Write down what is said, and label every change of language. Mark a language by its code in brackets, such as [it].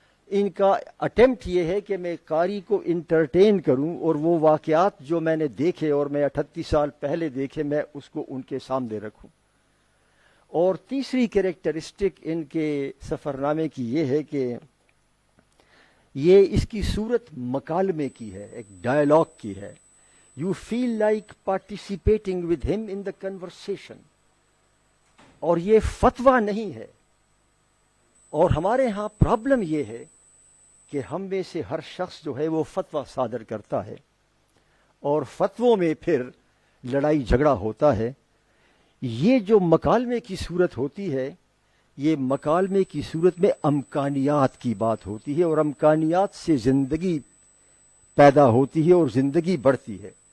[ur] ان کا اٹیمپٹ یہ ہے کہ میں قاری کو انٹرٹین کروں، اور وہ واقعات جو میں نے دیکھے اور میں 38 سال پہلے دیکھے میں اس کو ان کے سامنے رکھوں. اور تیسری کریکٹرسٹک ان کے سفر نامے کی یہ ہے کہ یہ اس کی صورت مکالمے کی ہے، ایک ڈائلاگ کی ہے. [en] You feel like participating with him in the conversation. [ur] اور یہ فتویٰ نہیں ہے. اور ہمارے ہاں پرابلم یہ ہے کہ ہم میں سے ہر شخص جو ہے وہ فتویٰ صادر کرتا ہے، اور فتووں میں پھر لڑائی جھگڑا ہوتا ہے. یہ جو مکالمے کی صورت ہوتی ہے، یہ مکالمے کی صورت میں امکانیات کی بات ہوتی ہے، اور امکانیات سے زندگی پیدا ہوتی ہے اور زندگی بڑھتی ہے.